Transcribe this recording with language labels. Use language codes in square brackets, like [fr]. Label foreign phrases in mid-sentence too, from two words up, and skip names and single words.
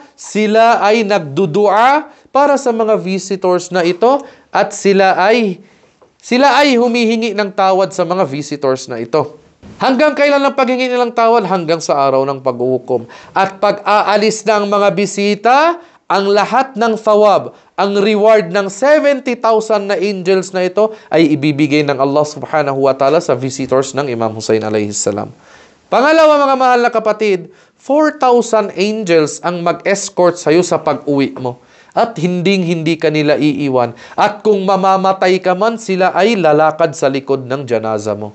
[tl] Sila ay nagdudua para sa mga visitors na ito at sila ay humihingi ng tawad sa mga visitors na ito. Hanggang kailan ang paghingi nilang tawad? Hanggang sa araw ng paghuhukom. At pag-aalis ng mga bisita, ang lahat ng thawab, ang reward ng 70,000 na angels na ito ay ibibigay ng Allah [ar] سبحانه وتعالى [tl] sa visitors ng Imam Hussein alayhissalam. Pangalawa, mga mahal na kapatid, 4,000 angels ang mag-escort sa iyo sa pag-uwi mo. At hindi ka nila iiwan. At kung mamamatay ka man, sila ay lalakad sa likod ng janaza mo.